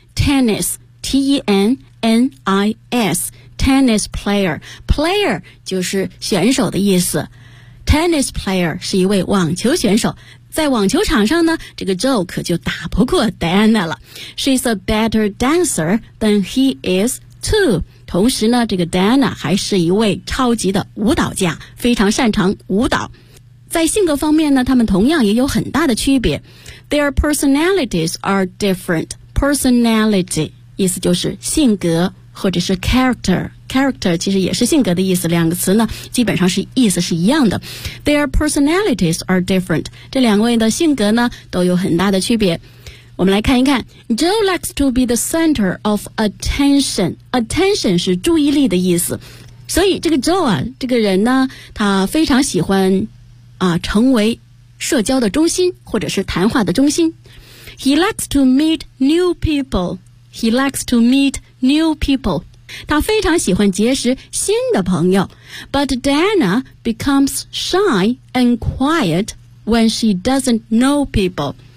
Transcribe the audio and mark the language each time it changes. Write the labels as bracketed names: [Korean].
[English] Tennis, T-E-N-N-I-S, tennis player. [Chinese] Player 就是选手的意思。Tennis player 是一位网球选手。在网球场上呢，这个 Joe 可就打不过 Diana 了。 [English] She's a better dancer than he is too. [Chinese] 同时呢，这个 Diana 还是一位超级的舞蹈家，非常擅长舞蹈。在性格方面呢，他们同样也有很大的区别。 [English] Their personalities are different. Personality [Chinese] 意思就是性格，或者是 [English] character. [Chinese] Character 其实也是性格的意思，两个词呢，基本上是意思是一样的。 [English] Their personalities are different. [Chinese] 这两位的性格呢，都有很大的区别。我们来看一看 [English] Joe likes to be the center of attention. [Chinese] Attention 是注意力的意思，所以这个 Joe 啊，这个人呢，他非常喜欢啊成为社交的中心，或者是谈话的中心。 [English] He likes to meet new people. He likes to meet new people. [Chinese] 他非常喜欢结识新的朋友。 [English] But Diana becomes shy and quiet when she doesn't know people.